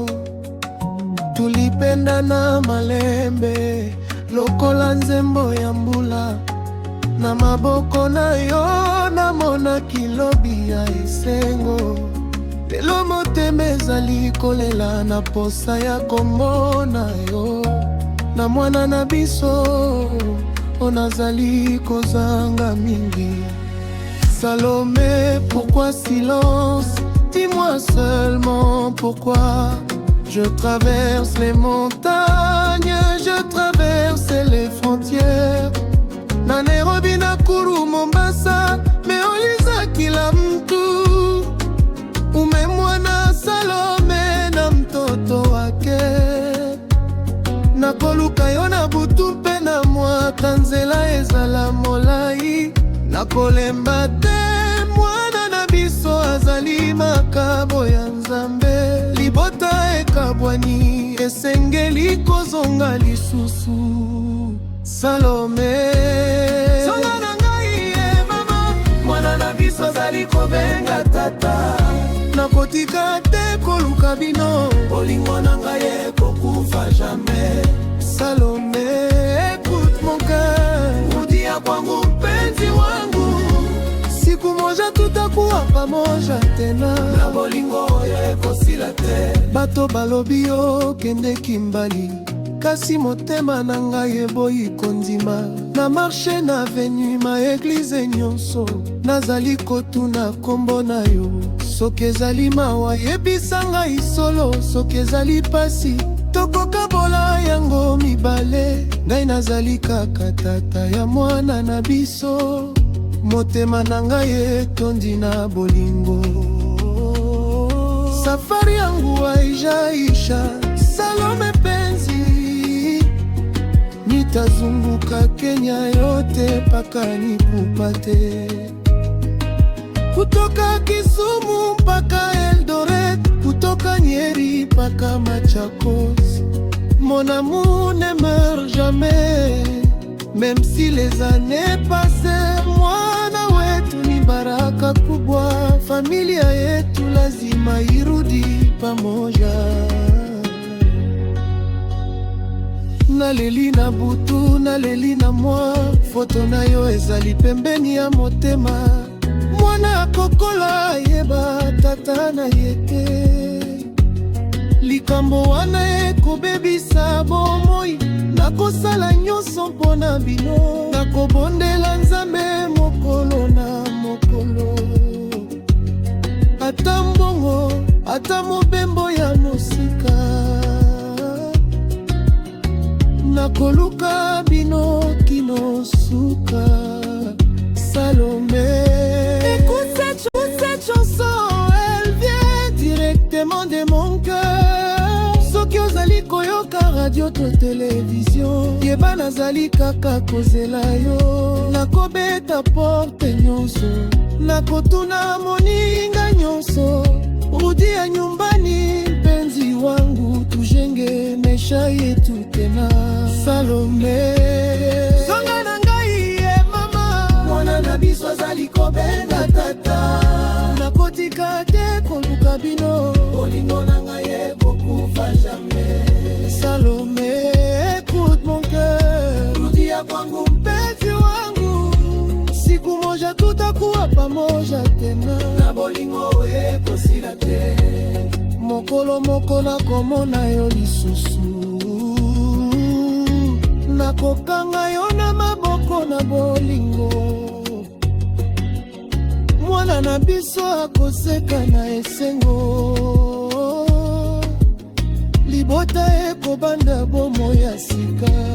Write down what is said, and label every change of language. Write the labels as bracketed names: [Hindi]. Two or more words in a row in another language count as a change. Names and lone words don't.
[Lingala] Tulipendana malembe lokola nzembo ya mbula, na maboko na yo namona kilobi ya esengo. Lelo motema ezali kolela na posa ya komona yo, na mwana na biso onazali kozanga mingi. [French] Salomé, pourquoi silence? Dis-moi seulement pourquoi. Je traverse les montagnes, je traverse les frontières, [Swahili] na Nairobi, Nakuru, Mombasa, meuliza kila mtu umemwona Salome na mtoto wake. [Lingala] Nakoluka yo na butu mpe na mwaka, nzela ezala molai, nakolemba te mwana na biso azali makabo ya Nzambe. Libota ekabwani esengeli kozonga lisusu. Salome, songa na ngai ye mama, mwana na biso azali kobenga tata. Nakotika te koluka bino, bolingo na ngai ekokufa jamais. Salome, [French] écoute mon cœur, [Swahili] rudia kwangu mpenzi wangu, siku moja tutakuwa pamoja tena, [Lingala] na bolingo oyo ekosila te. Bato balobi yo kende kimbali, kasi motema na ngai eboyi kondima. Na marche na avenue ma eglize nyonso, nazali kotuna kombo na yo. Soki ezali mawa yebisa ngai solo, soki ezali pasi tokokabola yango mibale. Ngai nazali kaka tata ya mwana na biso, motema na ngai etondi na bolingo. [Swahili] Safari yangu haijaisha, Salome penzi, nitazunguka Kenya yote paka nikupate. Kutoka Kisumu mpaka Eldoret, kutoka Nyeri mpaka Machakos. [French] Mon amour ne meurt jamais, même si les années passent. [Swahili] Mwana wetu ni baraka kubwa, familia yetu lazima irudi pamoja. [Lingala] Naleli na butu, naleli na mwa, foto na yo ezali pembeni ya motema. Mwana kokola yeba tata na yete, likambo wana ekobebisa bomoi. Nakosala nyonso mpona bino, nakobondela Nzambe mokolo na mokolo. Ata mbongo, ata mobembo ya mosika, nakoluka bino kino suka. [French] Salomé, écoute cette chanson, elle vient directement de mon cœur. [Lingala] Soki ozali koyoka radio to télévision, yeba nazali kaka kozela yo. Nakobeta porte nyonso, nakotuna moninga nyonso, [Swahili] rudia nyumbani mpenzi wangu, tujenge maisha yetu tena. [Lingala] Salome, songa na ngai ye mama, mwana na biso azali kobenga tata. Nakotika te koluka bino, bolingo na ngai ekokufa jamais. Salome, [French] écoute mon cœur, [Swahili] rudia kwangu mpenzi wangu, siku moja tutakuwa pamoja tena, [Lingala] na bolingo ekosila te. Mokolo moko nakomona yo lisusu, nakokanga yo na maboko na bolingo. Mwana na biso akoseka na esengo, libota ekobanda bomo ya sika.